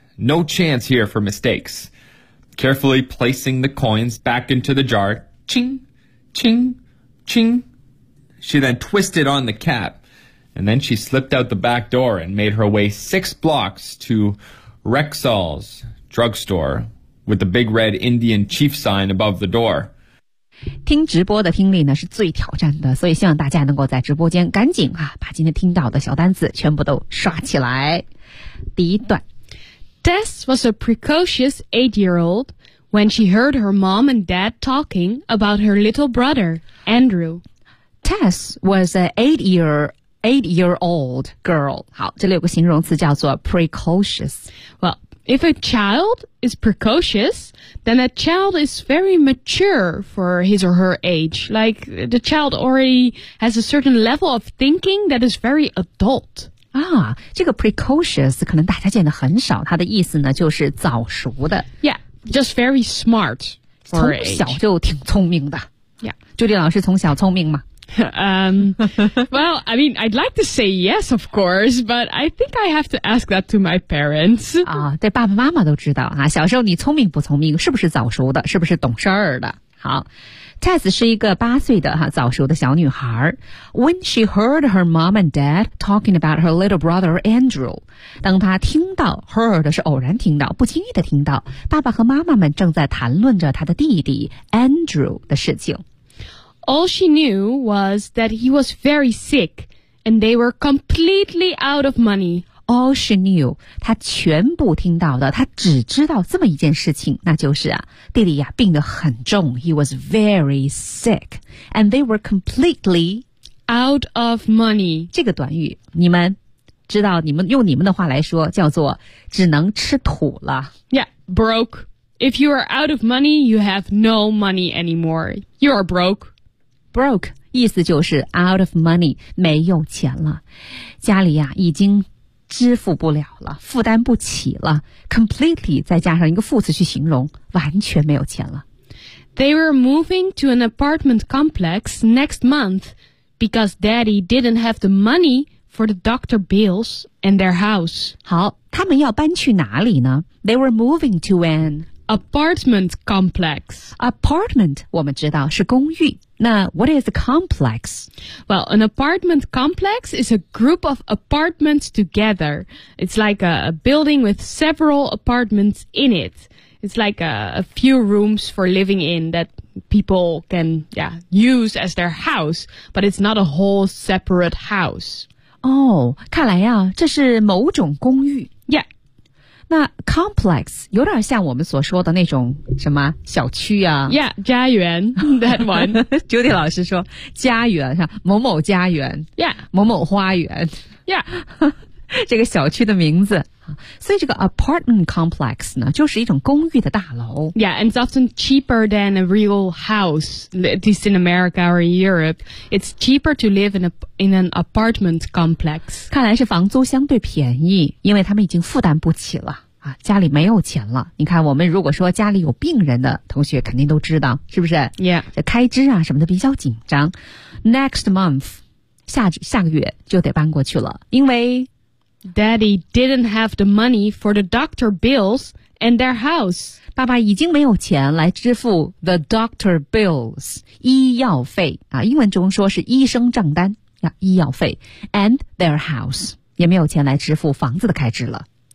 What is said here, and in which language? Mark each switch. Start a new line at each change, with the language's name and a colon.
English: No chance here for mistakes. Carefully placing the coins back into the jar, ching, ching, ching. She then twisted on the cap, and then she slipped out the back door and made her way 6 blocks to Rexall's drugstore with the big red Indian chief sign above the door.
Chinese: 听直播的听力呢是最挑战的，所以希望大家能够在直播间赶紧啊把今天听到的小单词全部都刷起来。第一段
English: Tess was a precocious 8-year-old when she heard her mom and dad talking about her little brother, Andrew. Tess was an 8-year-old girl.
Chinese: 好，这里有个形容词叫做 precocious.
English: Well,If a child is precocious, then a child is very mature for his or her age. Like, the child already has a certain level of thinking that is very adult.
Chinese: 啊，这个 precocious 可能大家见得很少，它的意思呢就是早熟的。
English: Yeah, just very smart for age.
Chinese: 从小就挺聪明的。
English: Yeah.
Chinese: 朱莉老师从小聪明吗？
English: well, I mean, I'd like to say yes, of course, but I think I have to ask that to my parents.
Chinese: 啊，对，爸爸妈妈都知道啊。小时候你聪明不聪明，是不是早熟的，是不是懂事儿的？好 ，Tess 是一个8岁的哈、啊、早熟的小女孩。
English: When she heard her mom and dad talking about her little brother Andrew,
Chinese: 当她听到 heard 是偶然听到，不经意的听到爸爸和妈妈们正在谈论着她的弟弟 Andrew 的事情。
English: All she knew was that he was very sick, and they were completely out of money. All she knew,
Chinese: 她全部听到的，她只知道这么一件事情，那就是啊，弟弟呀、啊、病得很重。
English: He was very sick, and they were completely out of money.
Chinese: 这个短语，你们知道，你们用你们的话来说，叫做只能吃土了。
English: Yeah, broke. If you are out of money, you have no money anymore. You are broke.
Chinese: Broke, 意思就是
English: out of money,
Chinese: 没有钱了。家里啊已经支付不了了，负担不起了。 Completely, 再加上一个副词去形容，完全没有钱了。
English: They were moving to an apartment complex next month because daddy didn't have the money for the doctor bills and their house.
Chinese: 好，他们要搬去哪里呢？
English: They were moving to an... Apartment complex.
Chinese: Apartment, 我们知道是公寓。那
English: what is a complex? Well, an apartment complex is a group of apartments together. It's like a building with several apartments in it. It's like a few rooms for living in that people can, yeah, use as their house, but it's not a whole separate house.
Chinese: Oh, 看来啊，这是某种公寓。
English: Yeah.
Chinese: 那 complex 有点像我们所说的那种什么小区啊
English: ？Yeah, 家园 that one.
Chinese: Judy 老师说家园是某某家园
English: ，Yeah,
Chinese: 某某花园
English: ，Yeah,
Chinese: 这个小区的名字。所以这个 apartment complex 呢，就是一种公寓的大楼。
English: Yeah, and it's often cheaper than a real house, at least in America or Europe. It's cheaper to live in an apartment complex.
Chinese: 看来是房租相对便宜，因为他们已经负担不起了啊，家里没有钱了。你看，我们如果说家里有病人的同学，肯定都知道，是不是
English: ？Yeah,
Chinese: 这开支啊什么的比较紧张。
English: Next month,
Chinese: 下个月就得搬过去了，因为
English: Daddy didn't have the money for the doctor bills and their house.
Chinese: 爸爸已经没有钱来支付
English: the doctor bills,
Chinese: 医药费、啊、英文中说是医生账单、啊、医药费
English: and their house,
Chinese: 也没有钱来支付房子的开支了。